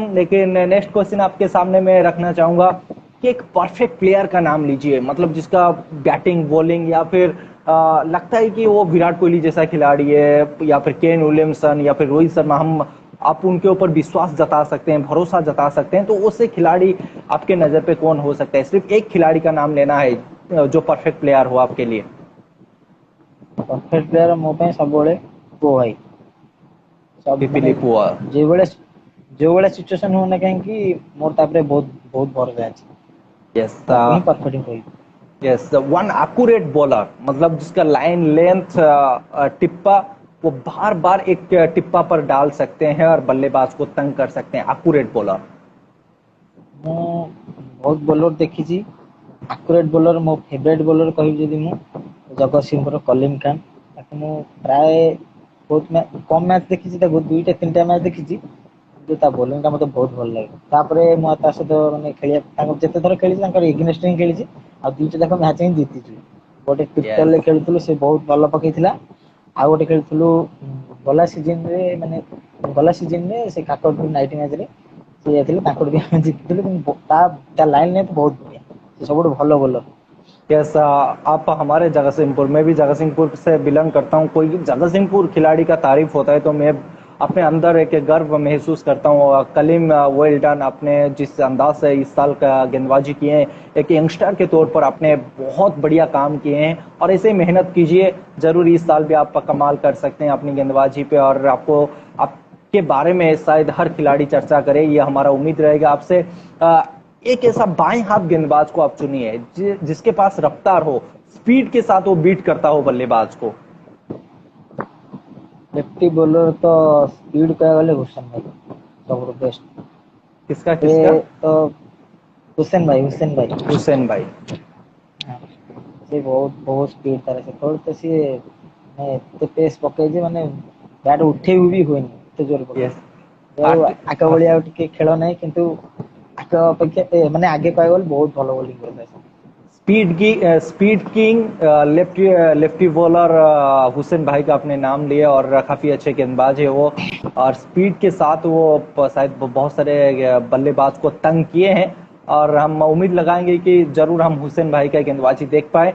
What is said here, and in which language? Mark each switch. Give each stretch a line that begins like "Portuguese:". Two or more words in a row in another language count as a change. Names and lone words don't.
Hindi: लेकिन
English: next question
Hindi: आपके सामने मैं रखना चाहूंगा कि एक
English: perfect player
Hindi: का नाम लीजिए मतलब जिसका बैटिंग बॉलिंग या फिर लगता है कि वो विराट कोहली जैसा खिलाड़ी है या फिर केन विलियमसन या फिर रोहित शर्मा हम आप उनके ऊपर विश्वास जता सकते हैं भरोसा जता सकते हैं। तो उससे खिलाड़ी आपके नजर पे कौन हो सकता है। सिर्फ एक खिलाड़ी का नाम लेना है जो
English: perfect player
Hindi: हो आपके लिए।
English: perfect player
Odia: ମୋ ପାଇଁ ସବୁବେଳେ ପୁଅ ଭାଇ सब ମାନେ ପିପିଲି ପୁଅ। ଯୋଉଭଳିଆ ସିଚୁଏସନ ହଉ ନା କାହିଁକି ମୋର ତାପରେ ବହୁତ ବହୁତ ଭରସା ଅଛି
Hindi: यस।
Odia: ତାକୁ ହିଁ परफेक्ट କହିବି।
English: yes one accurate bowler
Hindi: मतलब जिसका
English: line length
Hindi: टिप्पा वो बार बार एक टिप्पा पर डाल सकते हैं और बल्लेबाज को तंग कर सकते हैं
English: accurate bowler.
Odia: ମୁଁ ବହୁତ ବୋଲର ଦେଖିଛି
English: accurate bowler
Odia: ମୋ
English: favourite bowler
Odia: କହିବି ଯଦି ମୁଁ ଜଗତସିଂହପୁର କଲିମ ଖାନ ତାକୁ ମୁଁ ପ୍ରାୟ ବହୁତ କମ ମ୍ୟାଚ୍ ଦେଖିଛି ତାକୁ ଦୁଇଟା ତିନିଟା ମ୍ୟାଚ୍ ଦେଖିଛି କିନ୍ତୁ ତା ବୋଲିଂ ଟା ମତେ ବହୁତ ଭଲ ଲାଗେ। ତାପରେ ମୁଁ ତା ସହିତ ମାନେ ଖେଳିବା ତାଙ୍କର ଯେତେ ଥର ଖେଳିଛି ତାଙ୍କର ଏଗେନଷ୍ଟ ହିଁ ଖେଳିଛି ଆଉ ଦୁଇଟା ଯାକ ମ୍ୟାଚ୍ ହିଁ ଜିତିଛୁ। ଗୋଟେ
Hindi: यस।
Odia: ଟିପଟଲ ରେ ଖେଳୁଥିଲୁ ସେ ବହୁତ ଭଲ ପକେଇଥିଲା ଆଉ ଗୋଟେ ଖେଳୁଥିଲୁ ଗଲା ସିଜନ ରେ ମାନେ ଗଲା ସିଜନ ରେ ସେ କାକଟପୁର
English: night match
Odia: ରେ ସେ ଯାଇଥିଲେ ତାଙ୍କଠୁ ବି ଆମେ ଜିତିଥିଲୁ କିନ୍ତୁ ତା
English: line length
Odia: ବହୁତ ବଢିଆ ସେ ସବୁଠୁ ଭଲ ବୋଲର।
Hindi: यस आप हमारे जगतसिंहपुर मैं भी जगतसिंहपुर से बिलोंग करता हूँ। कोई भी जगतसिंहपुर खिलाड़ी का तारीफ होता है तो मैं अपने अंदर एक गर्व महसूस करता हूँ। कलीम
English: well done
Hindi: आपने जिस अंदाज से इस साल का गेंदबाजी किए हैं एक यंगस्टर के तौर पर आपने बहुत बढ़िया काम किए हैं और ऐसे ही मेहनत कीजिए जरूर इस साल भी आप कमाल कर सकते हैं अपनी गेंदबाजी पे। और आपको आपके बारे में शायद हर खिलाड़ी चर्चा करे ये हमारा उम्मीद रहेगा आपसे। एक ऐसा बाएं हाथ गेंदबाज को आप चुनिए जिसके पास रफ्तार हो स्पीड के साथ वो बीट करता हो बल्लेबाज को।
English: lefty bowler
Odia: तो स्पीड କହିବାକୁ ଗଲେ हुसैन भाई ସବୁଠୁ बेस्ट
Hindi: किसका
Odia: ସେ
Hindi: किसका।
Odia: ତ हुसैन भाई
Hindi: हुसैन भाई। हाँ,
Odia: ସେ ବହୁତ ସ୍ପିଡ ତାର ସେତେବେଳେ ତ ସିଏ ମାନେ ଏତେ ପେସ୍ ପକେଇ ଯେ ମାନେ ବ୍ୟାଟ୍ ଉଠେଇ ବି ହୁଏନି ଏତେ ଜୋର
Hindi: यस।
Odia: ପକେଇ ଆଉ ଆଗ ଭଳିଆ ଆଉ ଟିକେ ଖେଳ ନାହିଁ କିନ୍ତୁ ଆଗ ଅପେକ୍ଷା ମାନେ ଆଗେ କହିବାକୁ गले ବହୁତ ଭଲ ବୋଲିଂ କରୁଥିଲା ସେ।
English: speed king lefty bowler
Hindi: हुसैन भाई का आपने नाम लिया और काफी अच्छे गेंदबाज है वो। और स्पीड के साथ वो शायद बहुत सारे बल्लेबाज को तंग किए हैं और हम उम्मीद लगाएंगे कि जरूर हम हुसैन भाई का गेंदबाजी देख पाए।